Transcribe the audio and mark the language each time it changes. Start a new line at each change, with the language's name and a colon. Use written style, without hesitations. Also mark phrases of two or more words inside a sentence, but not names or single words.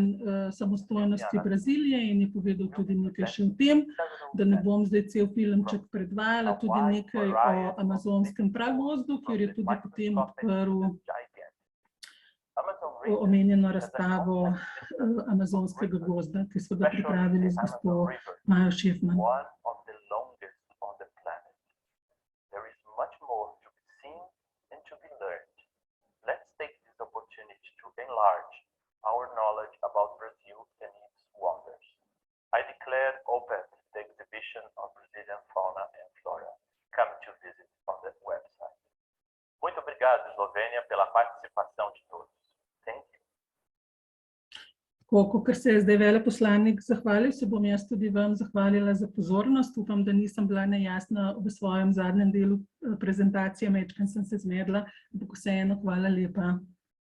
Slovenian: samostojnosti Brazilije in je povedal tudi nekaj še o tem, da ne bom zdaj cel filmček predvajala, tudi nekaj o amazonskem pragozdu, kjer je tudi potem odprl omenjeno razstavo amazonskega gozda, ki so ga pripravili z gospo Majo Šefman.
English: Our knowledge about Brazil and its wonders. I declare open the exhibition of Brazilian fauna and flora. Come to visit on the website.
Portuguese: Muito obrigado, Eslovênia, pela participação de todos.
English: Thank you.
Slovenian: Ker se je zdaj veleposlanik zahvalil, se bom jaz tudi vam zahvalila za pozornost. Upam, da nisem bila nejasna v svojem zadnjem delu prezentacije, majčkeno sem se zmedla, ampak vseeno hvala lepa.